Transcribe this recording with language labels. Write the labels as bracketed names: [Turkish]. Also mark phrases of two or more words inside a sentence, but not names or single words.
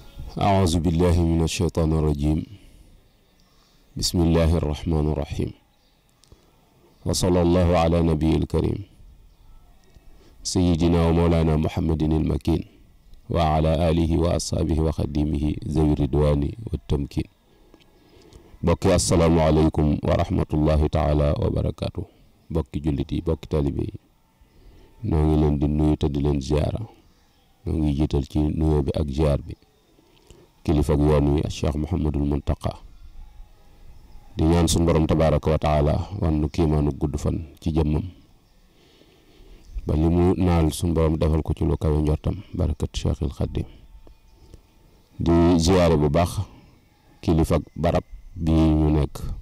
[Arabic] أعوذ بالله من الشيطان الرجيم بسم الله الرحمن الرحيم وصلى الله على نبي الكريم سيدنا ومولانا محمد المكين وعلى آله وأصحابه وخديمه ذوي الرضوان والتمكين bokki السلام عليكم ورحمة الله تعالى وبركاته [Wolof] bokki jullit yi bokki talibe yi noo ngi leen di nuyu te di leen ziara noo ngi jiital ci nuyoo bi ak ziar bi kilifa ak yoon wi Cheikh Mouhamadul Muntaqa di ñaan suñu borom [Arabic] تبارك وتعالى [Wolof] wan nu kiimaanu gudd fan ci jëmmam ba li mu naal suñu borom defal ko ci lu kawe njortam barakat Cheikhul Xadim di ziare bu baax kilifa ak barab bi ñu nekk